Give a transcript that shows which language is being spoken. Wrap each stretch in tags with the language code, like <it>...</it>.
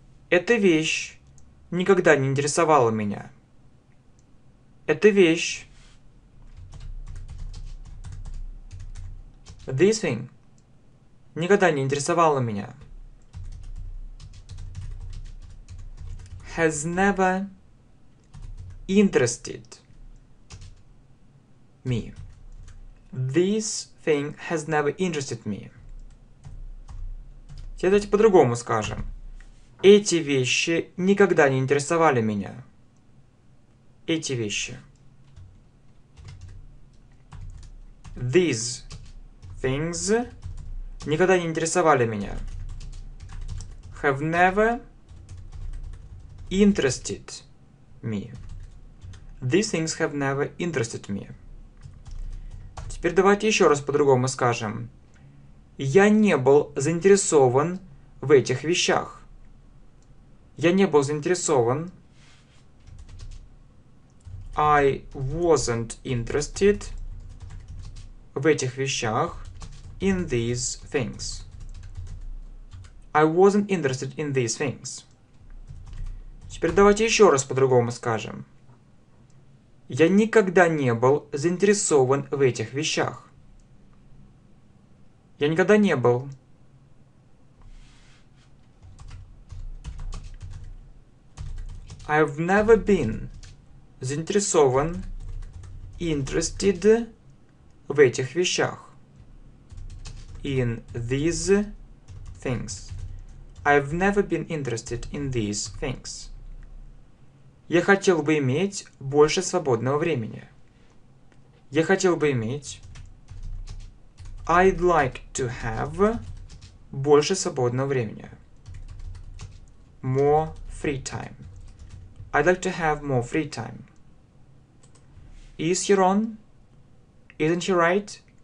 <ru>Эта вещь никогда не интересовала меня. Эта вещь.</ru> <en>This thing</en> <ru>никогда не интересовала меня.</ru> <en>Has never interested me. This thing has never interested me.</en> <ru>Теперь давайте по-другому скажем. Эти вещи никогда не интересовали меня. Эти вещи.</ru> <en>These things</en> <ru>никогда не интересовали меня.</ru> <en>Have never interested me. These things have never interested me.</en> <ru>Теперь давайте еще раз по-другому скажем. Я не был заинтересован в этих вещах. Я не был заинтересован.</ru> <en>I wasn't interested</en> <ru>в этих вещах.</ru> <en>In these things. I wasn't interested in these things.</en> <ru>Теперь давайте еще раз по-другому скажем. Я никогда не был заинтересован в этих вещах. Я никогда не был.</ru> <en>I've never been</en> <ru>заинтересован,</ru> <en>interested</en> <ru>в этих вещах.</ru> <en>In these things. I've never been interested in these things.</en> <ru>Я хотел бы иметь больше свободного времени. Я хотел бы иметь.</ru> <en>I'd like to have</en> <ru>больше свободного времени.</ru> <en>More free time. I'd like to have more free time. Is he wrong? Isn't he right?</en>